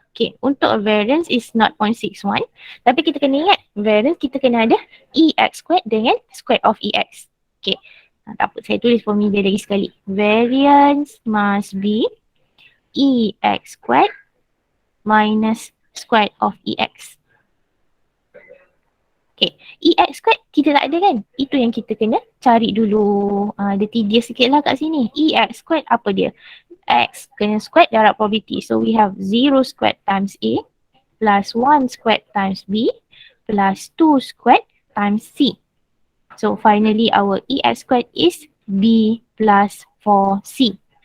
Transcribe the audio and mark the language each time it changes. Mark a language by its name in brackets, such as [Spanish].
[Malay] Okay, untuk variance is 0.61. Tapi kita kena ingat, variance kita kena ada EX squared dengan square of EX. Okay, tak apa, saya tulis formula lagi sekali. [English] Variance must be EX squared minus square of EX. [Malay] Okay, EX squared kita tak ada kan? Itu yang kita kena cari dulu. Dia tedious sikit lah kat sini. EX squared apa dia? X kena squared darab probability. [English] So we have 0 squared times A plus 1 squared times B plus 2 squared times C. So finally our EX squared is B plus 4C.